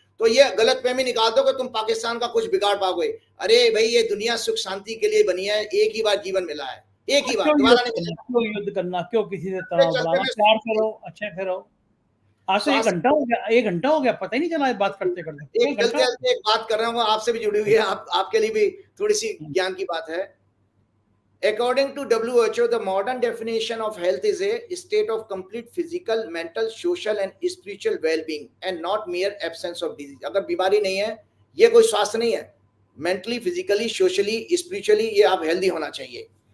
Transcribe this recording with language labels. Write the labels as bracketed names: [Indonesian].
[Hindi] तो ये गलतफहमी निकाल दो कि तुम पाकिस्तान का कुछ बिगाड़ पाओगे। अरे भाई, ये दुनिया सुख शांति के लिए बनी है, एक ही बार जीवन मिला है, एक ही बार, दोबारा नहीं मिलेगा। क्यों युद्ध करना, क्यों किसी से तनाव बढ़ाना, प्यार से रहो, अच्छे से रहो। आज से 1 घंटा हो गया, पता ही नहीं चला बात करते करते। एक बात कर रहा हूँ, आपसे भी जुड़ी हुई है, आपके लिए भी थोड़ी सी ज्ञान की बात है। [English] According to WHO, the modern definition of health is a state of complete physical, mental, social and spiritual well-being and not mere absence of disease. [Hindi] अगर बीमारी नहीं है, ये कोई स्वास्थ्य नहीं है। मेंटली, फिजिकली, सोशली, स्पिरिचुअली ये आप हेल्दी होना चाहिए।